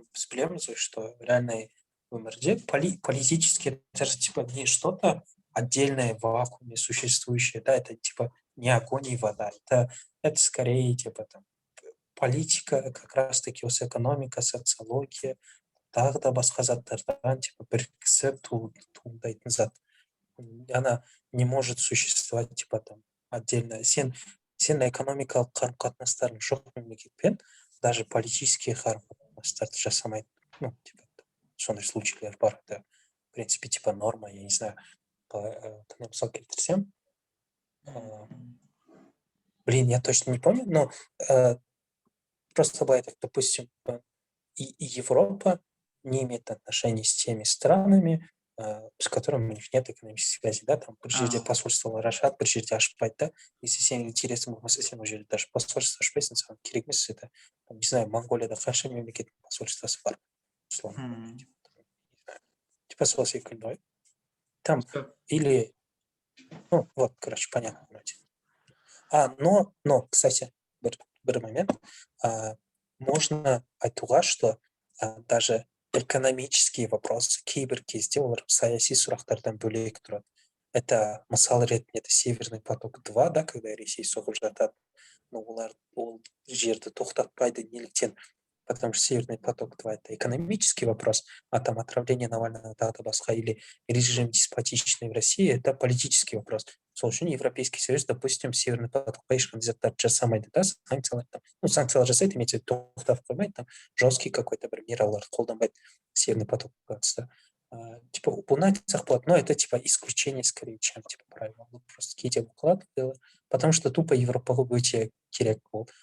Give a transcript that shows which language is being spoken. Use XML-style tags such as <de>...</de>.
<kk>С білеміз,</kk> <ru>что реальный</ru> <kk>өмірде</kk> <ru>политически это же типа не что-то отдельное в вакууме существующее, да, это типа не огонь и вода, это скорее типа там политика, как раз таки</ru> <kk>осы экономика, социология, тағы да басқа заттардан типа бірікісіп туындайтын зат.</kk> <ru>Она не может существовать типа там отдельно.</ru> <kk>Сен экономикалық қарым-қатынастардың жоқ мемлекетпен</kk> <ru>даже политические</ru> <kk>қарым-қатынастарды жасамайды.</kk> <ru>Ну, типа,</ru> <kk>сондай случайлар бар.</kk> <ru>Это, в принципе, типа норма, я не знаю,</ru> <kk>мысал келтірсем.</kk> <ru>Блин, я точно не помню, но просто бывает, допустим, и Европа не имеет отношений с теми странами, с которыми у них нет экономической связи, да, там,</ru> <kk>при жерде посольство ашады, при жерде ашпайды, да, если сенің интересің болмаса, сен ол жерде даже посольство ашпайсың, саған керек емес, это, не знаю, Монголияда қанша мемлекеттің посольствосы бар, условно, типа сол секілді ғой.</kk> <ru>Там, или, ну, вот, короче, понятно, вроде. Но, кстати,</ru> <kk>бір момент,</kk> <ru>можно</ru> <kk>айтуға,</kk> <ru>что даже экономические вопросы</ru> <kk>кейбір кезде олар саяси сұрақтардан бөлек тұрады.</kk> <ru>Это</ru> <kk>мысал ретінде Северный поток 2,</kk> <ru>да, когда</ru> <kk>Ресей соғып жатады,</kk> <ru>но</ru> <kk>олар ол жерді тоқтатпайды, неліктен?</kk> <ru>Потому что Северный поток 2 это экономический вопрос, а там отравление Навального,</ru> <kk>тағы басқа,</kk> <ru>или режим деспотичный в России, это политический вопрос.</ru> <kk>Сол үшін</kk> <ru>Европейский Союз, допустим,</ru> <kk>Северный потокқа ешқандай заттарды жасамайды,</kk> <ru>да,</ru> <kk>санкциялар жасайды,</kk> <ru>имеется в виду</ru> <kk>тоқтап қоймайды,</kk> <ru>там жесткий какой-то</ru> <kk>бір мераларды қолданбайды Северный потокқа қатысты.</kk> <ru>Типа,</ru> <kk>бұны айтсақ болады,</kk> <ru>но это типа исключение скорее, чем типа правило. Просто</ru> <kk>кейде бұқылады,</kk> <ru>потому что тупо</ru> <kk>Европаға өте керек болды.</kk>